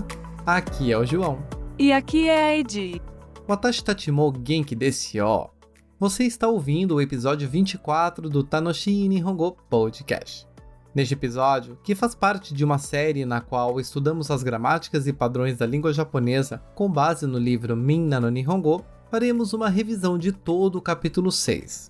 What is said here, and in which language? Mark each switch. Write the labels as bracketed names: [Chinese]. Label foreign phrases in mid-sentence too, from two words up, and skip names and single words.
[Portuguese] Aqui é o João. E aqui é a Edi. [Japanese] 私たちも元気ですよ. [Portuguese] Você está ouvindo o episódio 24 do Tanoshi Nihongo Podcast. Neste episódio, que faz parte de uma série na qual estudamos as gramáticas e padrões da língua japonesa com base no livro Minna no Nihongo, faremos uma revisão de todo o capítulo 6.